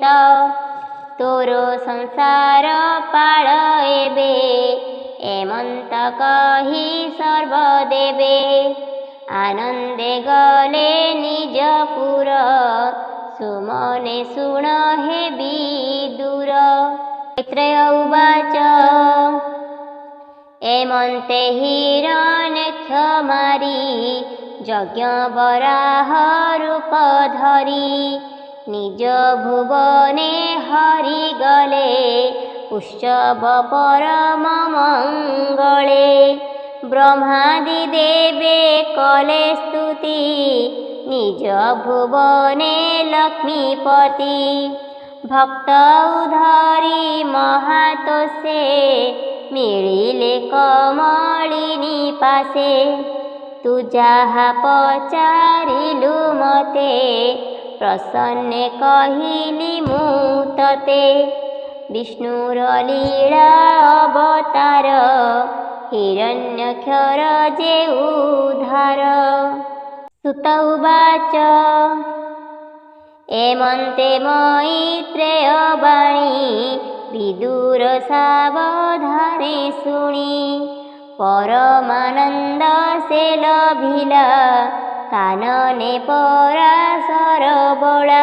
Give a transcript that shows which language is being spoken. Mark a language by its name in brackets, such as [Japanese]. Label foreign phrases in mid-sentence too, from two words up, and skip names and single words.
[Odia] ତୋର ସଂସାର ପାଳ ଏବେ ଏମନ୍ତ କହି ସର୍ବଦେବେ। ଆନନ୍ଦେ ଗଲେ ନିଜପୁର ସୁମନେ ଶୁଣ ହେ ବିଦୁର। [Sanskrit] मैत्रेय उवाच [Odia] ଏମନ୍ତେ ହିରଣ୍ୟକ୍ଷ ମାରି ଯଜ୍ଞ ବରାହ ରୂପ ଧରି। ନିଜ ଭୁବନେ ହରି ଗଲେ ଉତ୍ସବ ପରମ ମଙ୍ଗଳେ। ବ୍ରହ୍ମାଦି ଦେବେ କଲେ ସ୍ତୁତି ନିଜ ଭୁବନେ ଲକ୍ଷ୍ମୀପତି। ଭକ୍ତ ଉଦ୍ଧରି ମହାତୋଷେ ମିଳିଲେ କମଳିନୀ ପାଶେ। ତୁ ଯାହା ପଚାରିଲୁ ମତେ ପ୍ରସନ୍ନେ କହିଲି ମୁ ତତେ। ବିଷ୍ଣୁର ଲୀଳା ଅବତାର ହିରଣ୍ୟକ୍ଷର ଯେ ଉଦ୍ଧାର। [Sanskrit] सुत उवाच [Odia] ଏମନ୍ତେ ମୈତ୍ରେୟ ବାଣୀ ବିଦୁର ସାବଧାନେ ଶୁଣି ପରମାନନ୍ଦ ସେ ଲଭିଲା କାନନେ ପରାଶର ବଳା।